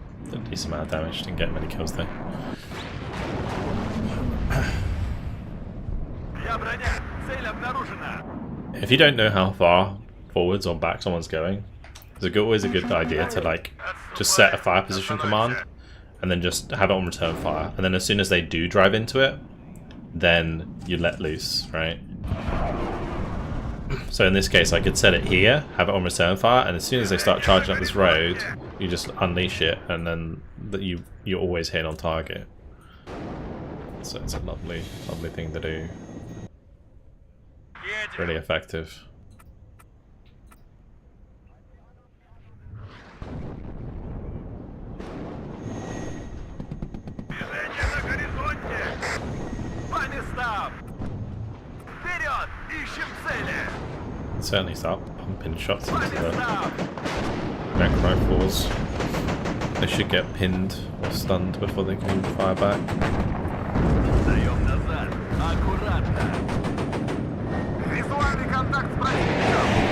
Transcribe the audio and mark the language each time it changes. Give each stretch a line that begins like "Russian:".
English: Did a decent amount of damage, didn't get many kills though.
Russian: Я броня! Цель обнаружена!
English: If you don't know how far forwards or back someone's going, It's always a good idea to like just set a fire position command and then just have it on return fire, and then as soon as they do drive into it, then you let loose, right? So in this case I could set it here, have it on return fire, and as soon as they start charging up this road, you just unleash it, and then you always hit on target. So it's a lovely thing to do. Really effective.
Russian: Движение на горизонте! По местам! Вперед! Ищем цели!
English: Certainly start pumping shots
Russian: По
English: into the
Russian: местам!
English: mech rifles. They should get pinned or stunned before they can even fire back.
Russian: Даем назад! Аккуратно! Визуальный контакт с противником!